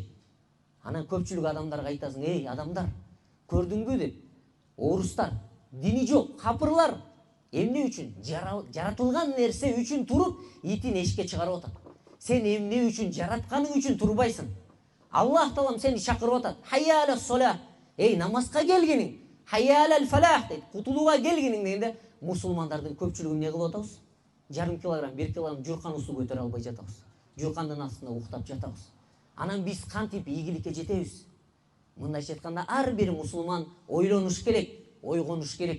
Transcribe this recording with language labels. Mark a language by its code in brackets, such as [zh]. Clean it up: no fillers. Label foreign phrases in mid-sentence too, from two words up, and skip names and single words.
[ky] Анан көпчүлүк адамдарга айтасың: "Эй адамдар, көрдүңбү?" деп. Орустар, дини жок, капырлар эмне үчүн? Жаратылган нерсе үчүн туруп, итин эшикке чыгарып атат. Сен эмне үчүн, жаратканың үчүн турбайсың? Аллах Таалам сени чакырып атат. [ar] حي على الصلاة. [ky] Эй, намазга келгениң. [ar] حي على الفلاح دейт. [ky] Кутулууга келгениң дегенде, мусулмандардын көпчүлүгү эмне кылып атабыз? Жарым килограмм, 1 килограмм журканыбызды көтөрө албай жатабыз. Журкандын астында уктап жатабыз. Анан биз кантип ийгиликке жетебиз? Мындайча айтканда, ар бир мусулман ойлонуш керек, ойгонуш керек.